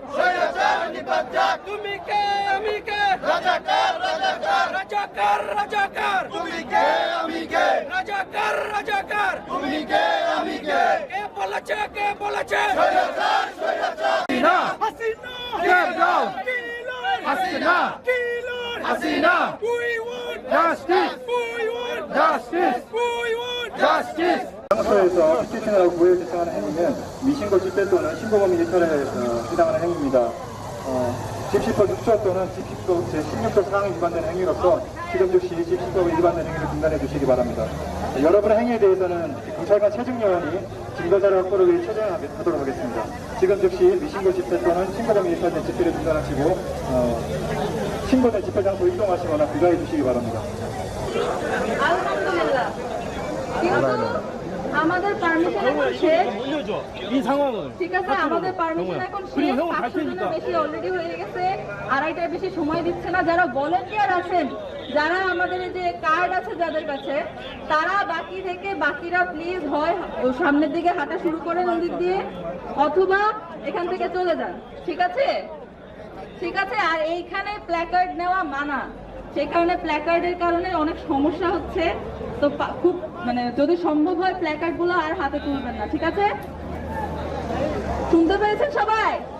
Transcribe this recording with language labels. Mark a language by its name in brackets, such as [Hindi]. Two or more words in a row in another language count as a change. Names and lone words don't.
[Bangla] তুমি কে আমি কে, রাজাকার রাজাকার রাজাকার রাজাকার। তুমি কে আমি কে, রাজাকার রাজাকার। তুমি কে আমি কে, কে বলেছে, কে বলেছে? স্বৈরাচার স্বৈরাচার। হাসিনা, [English] step down. Hasina, Kilan, Hasina. We want justice. We want justice. We want justice. [Korean] 장소에서 피켓팅을 구호에 대처하는 행위는 미신고 집회 또는 신고범위 일탈에 해당하는 행위입니다. 집시법 6조 또는 집시법 제16조 사항에 위반되는 행위로서 지금 즉시 집시법에 위반되는 행위를 중단해 주시기 바랍니다. 여러분의 행위에 대해서는 경찰관 최중요원이 증거자료 확보를 위해 처장하도록 하겠습니다. 지금 즉시 미신고 집회 또는 신고범위 일탈된 집회를 중단하시고 신고된 집회 장소로 이동하시거나 귀가해 주시기 바랍니다. [Bangla] আলহামদুলিল্লাহ কিন্তু আমাদের পারমিশন এখন শেষ ঠিক আছে আমাদের পারমিশন এখন শেষ 500 জনের বেশি অলরেডি হয়ে গেছে আড়াইটার বেশি সময় দিচ্ছে না যারা ভলান্টিয়ার আছেন যারা আমাদের যে কার্ড আছে যাদের কাছে তারা বাকি থেকে বাকিরা প্লিজ হয় সামনের দিকে হাঁটা শুরু করেন ওদিক দিয়ে অথবা এখান থেকে চলে যান ঠিক আছে আর এইখানে প্ল্যাকার্ড নেওয়া মানা সেই কারণে প্ল্যাকার্ডের কারণে অনেক সমস্যা হচ্ছে তো খুব মানে যদি সম্ভব হয় প্ল্যাকার্ড গুলো আর হাতে তুলবেন না ঠিক আছে শুনতে পেরেছেন সবাই